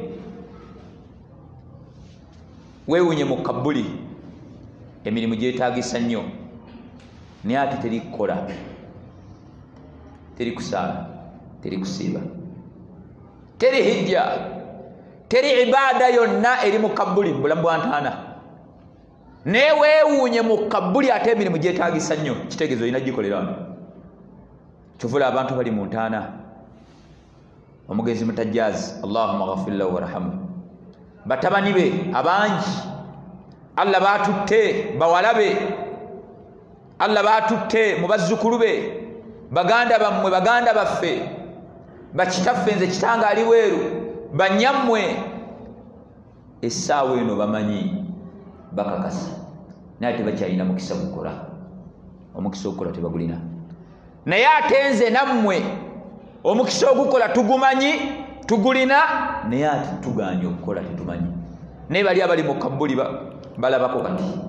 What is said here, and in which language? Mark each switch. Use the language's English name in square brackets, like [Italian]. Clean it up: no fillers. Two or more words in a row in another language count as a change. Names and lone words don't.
[Ganda] weewuunye mu kabbuli emirimu gyetaagisa nnyo naye ate teri kukola teri kusaala teri kusiiba teri hijja teri ibaada yonna eri mu kabbuli bulamu bwa ntaana naye weewuunye mu kabbuli ate emirimu gyetaagisa nnyo kitegeeza olina gikolera kyovula abantu bali mu ntaana omugenzi mutajjaazi [Arabic] اللهم اغفر له وارحمه [Ganda] batabani be abangi Allah batutte bawala be Allah batutte mu bazzukulu be baganda bammwe baganda baffe bakitaffe nze kitanga ali weeru banyammwe essaawa eno bamanyi bakakasa naye tebakyalina mukisa gukola omukisa ogukola tebagulina naye ate nze nammwe omukisa ogukola tugumanyi tugulina naye ate tuganye okukola tetumanyi naye bali abali mu kabbuli balabako kati